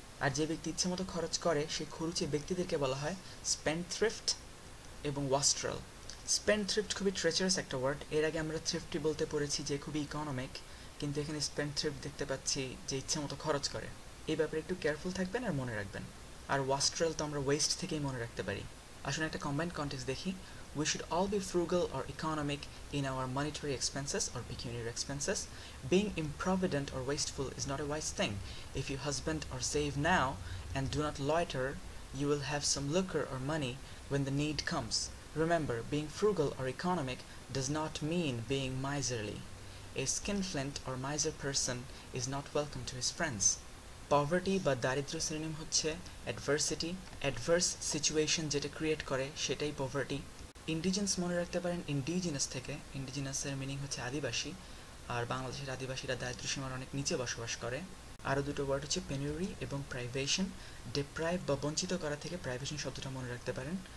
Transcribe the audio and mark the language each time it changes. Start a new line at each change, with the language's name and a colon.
Bangla: আর যে ব্যক্তি ইচ্ছে মতো খরচ করে, সেই খরুচে ব্যক্তিদেরকে বলা হয় স্পেন্ডথ্রিফট এবং ওয়াস্ট্রাল। স্পেন্ডথ্রিফট খুবই ট্রেচারাস একটা ওয়ার্ড, এর আগে আমরা থ্রিফটি বলতে পড়েছি যে খুবই ইকোনমিক, কিন্তু এখানে স্পেন্ডথ্রিফট দেখতে পাচ্ছি যে ইচ্ছে মতো খরচ করে। এই ব্যাপারে একটু কেয়ারফুল থাকবেন আর মনে রাখবেন। আর ওয়াস্ট্রাল তো আমরা ওয়েস্ট থেকেই মনে রাখতে পারি। আসলে একটা কম্বাইন্ড কন্টেক্সট দেখি।
English: We should all be frugal or economic in our monetary expenses or pecuniary expenses. Being improvident or wasteful is not a wise thing. If you husband or save now and do not loiter, you will have some lucre or money when the need comes. Remember, being frugal or economic does not mean being miserly. A skinflint or miser person is not welcome to his friends.
Bangla: Poverty বা দারিদ্র synonym হচ্ছে adversity, adverse situation যেটা create করে সেটাই poverty. ইন্ডিজেন্স মনে রাখতে পারেন indigenous থেকে, ইন্ডিজিনাসের মিনিং হচ্ছে আদিবাসী, আর বাংলাদেশের আদিবাসীরা দারিদ্র সীমার অনেক নিচে বসবাস করে। আরও দুটো ওয়ার্ড হচ্ছে পেনিউরি এবং প্রাইভেশন। ডিপ্রাইভ বা বঞ্চিত করা থেকে প্রাইভেশন শব্দটা মনে রাখতে পারেন।